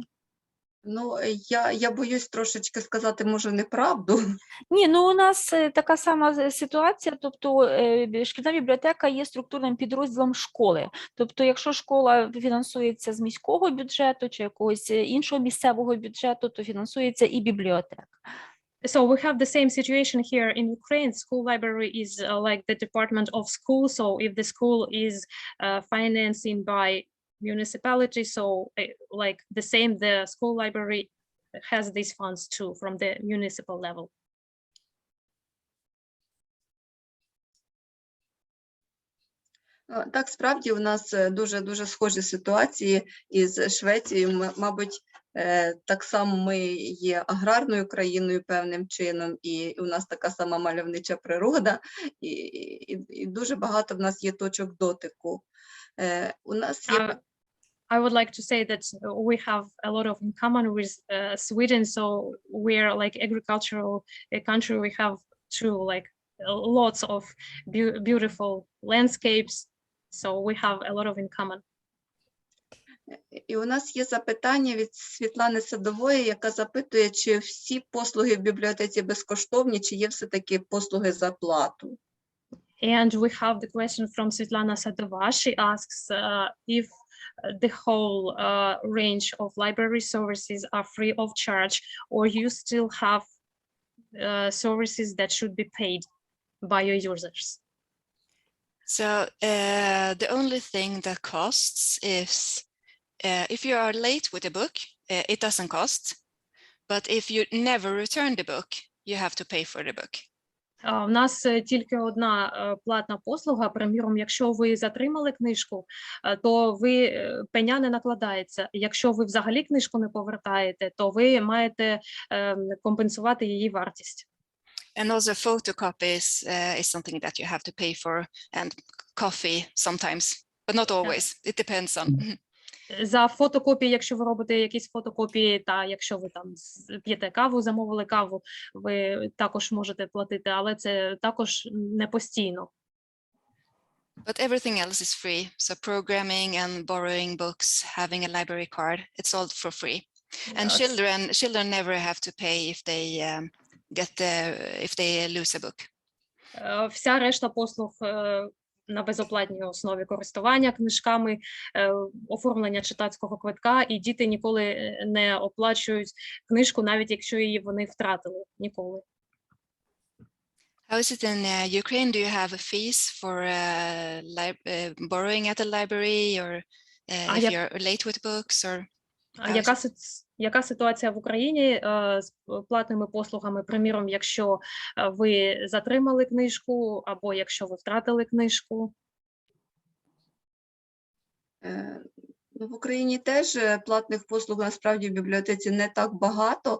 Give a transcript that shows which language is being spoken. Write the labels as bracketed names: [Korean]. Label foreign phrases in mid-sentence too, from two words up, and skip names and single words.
[Ukrainian] Ну, я боюсь трошечки сказати, може, неправду. Ні, ну у нас така сама ситуація, тобто шкільна бібліотека є структурним підрозділом школи. Тобто, якщо школа фінансується з міського бюджету чи якогось іншого місцевого бюджету, то фінансується і бібліотека. [English] So we have the same situation here in Ukraine. School library is like the department of school. So if the school is financing by municipality, so like the same, the school library has these funds too from the municipal level. [Ukrainian] Так, справді у нас дуже схожі ситуації із Швецією. Мабуть, так само ми є аграрною країною певним чином, і у нас така сама мальовнича природа, і дуже багато в нас є точок дотику. У нас є [English] I would like to say that we have a lot of in common with Sweden. So we're like agricultural country. We have lots of beautiful landscapes. So we have a lot of in common. [Ukrainian] І у нас є запитання від Світлани Садової, яка запитує, чи всі послуги в бібліотеці безкоштовні, чи є все-таки послуги за плату. [English] And we have the question from Svetlana Sadova. She asks if the whole range of library services are free of charge, or you still have services that should be paid by your users. So the only thing that costs is if you are late with a book, it doesn't cost. But if you never return the book, you have to pay for the book. [Ukrainian] У нас тільки одна платна послуга. Приміром, якщо ви затримали книжку, то пеня не накладається. Якщо ви взагалі книжку не повертаєте, то ви маєте компенсувати її вартість. [English] And also photocopies is something that you have to pay for, and coffee sometimes, but not always. It depends on. [Ukrainian] За фотокопії, якщо ви робите якісь фотокопії, та якщо ви там п'єте каву, замовили каву, ви також можете платити, але це також не постійно. [English] But everything else is free. So programming and borrowing books, having a library card, it's all for free. And children never have to pay if they if they lose a book. [Ukrainian] Вся решта послуг на безоплатній основі: користування книжками, оформлення читацького квитка, і діти ніколи не оплачують книжку, навіть якщо її вони втратили. Ніколи. [English] How is it in Ukraine? Do you have a fees for borrowing at the library, or if you're late with books, or? [Ukrainian] Яка ситуація в Україні з платними послугами? Приміром, якщо ви затримали книжку, або якщо ви втратили книжку? В Україні теж платних послуг насправді в бібліотеці не так багато.